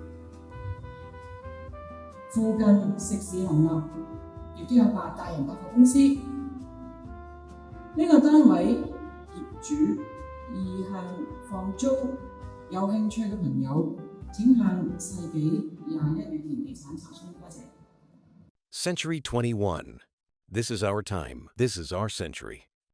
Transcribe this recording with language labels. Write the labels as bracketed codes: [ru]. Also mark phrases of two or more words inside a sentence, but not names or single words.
[yue] 附近食肆林立，亦都有8大型百貨公司。呢個單位業主意向放租，有興趣嘅朋友請向世紀21宇田地產查詢。多謝。 [en] Century 21. This is our time. This is our century.